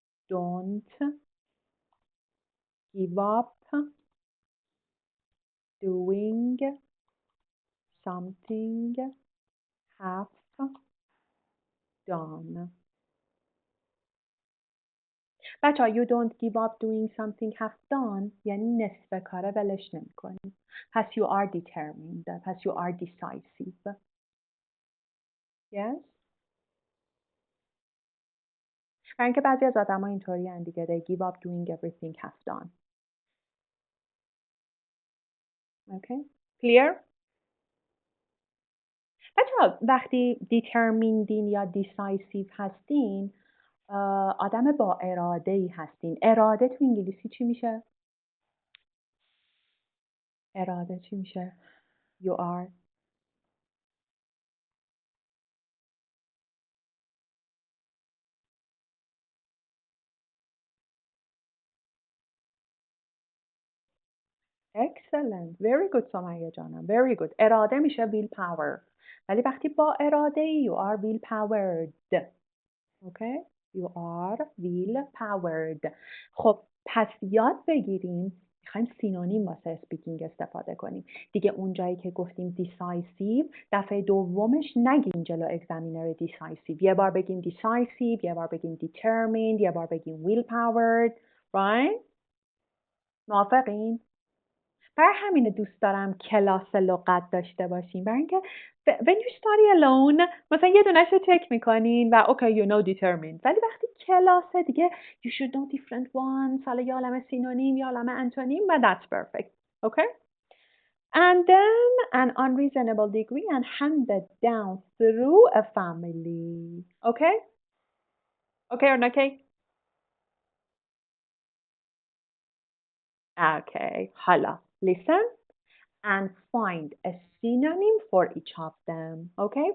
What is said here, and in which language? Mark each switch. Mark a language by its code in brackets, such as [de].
[en] don't give up doing something half done. [fa] بچه ها [en] you don't give up doing something half done [fa] یعنی نصف کاره ولش نمی کنی. پس [en] you are determined. پس you are decisive. Yes? [fa] برای اینکه بعضی از آدم ها اینطوری هن دیگه [en] they give up doing everything half done. Okay? Clear? [fa] بچه ها وقتی determined یا decisive هستین آدم با اراده‌ای هستین. اراده تو انگلیسی چی میشه؟ اراده چی میشه؟ [en] You are excellent. Very good سمیه جانم. Very good. [fa] اراده میشه [en] will power. [fa] ولی وقتی با اراده [en] you are will powered. Okay? You are will powered. [fa] خب پس یاد بگیریم میخوایم سینونیم واسه اسپیکینگ استفاده کنیم. دیگه اون جایی که گفتیم decisive دفعه دومش نگیم جلو اگزامینر decisive. یه بار بگیم decisive، یه بار بگیم determined، یه بار بگیم will powered. [en] Right? [fa] موافقین؟ برای همین دوست دارم کلاس لغت داشته باشیم. برای اینکه [en] when you study alone [fa] مثلا یه دونش رو چک میکنین و [en] okay you know determined. [fa] ولی وقتی کلاسه دیگه [en] you should know different ones. [fa] حالا یه عالمه سینونیم یه عالمه انتونیم و [en] that's perfect. Okay? And then an unreasonable degree and handed down through a family. Okay? Okay or not okay? Okay. [fa] حالا [en] listen. And find a synonym for each of them. Okay?